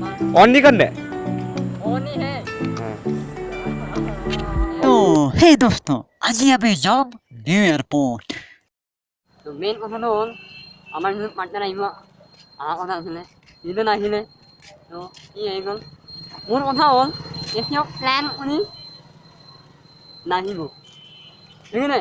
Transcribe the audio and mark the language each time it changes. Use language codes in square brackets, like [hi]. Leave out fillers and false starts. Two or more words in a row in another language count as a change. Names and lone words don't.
[hi] ऑन नहीं करना है। ऑन ही है। तो हे दोस्तों, आज [as] আমি যাম [hi] নিউ এয়ারপোর্ট। [as] তো মেইন কথাটো হ'ল আমাৰ যোন পাৰ্টনাৰ আহিব অহা কথা আছিলে সিটো নাহিলে, তো ই আহি গ'ল। মোৰ কথা হ'ল এতিয়াও প্লেন কৰি নাহিব, ঠিক নাই?